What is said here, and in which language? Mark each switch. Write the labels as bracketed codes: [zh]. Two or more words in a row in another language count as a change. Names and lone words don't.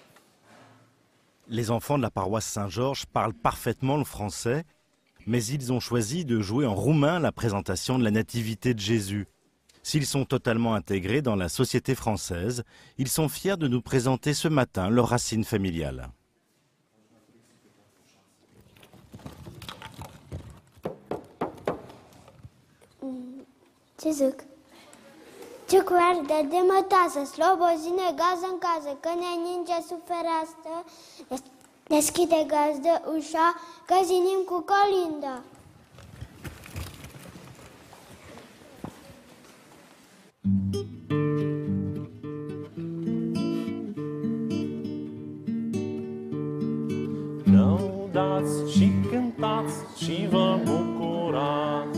[fr] Les enfants de la paroisse Saint-Georges parlent parfaitement le français, mais ils ont choisi de jouer en roumain la présentation de la nativité de Jésus. S'ils sont totalement intégrés dans la société française, ils sont fiers de nous présenter ce matin leurs racines familiales. [ro] Ce zic? Ce coardă de mătasă, slobozine, gază în casă, că ne ninge sub fereastră, deschide gazdă ușa, că zinim cu colinda. Lăudați și cântați și vă bucurați.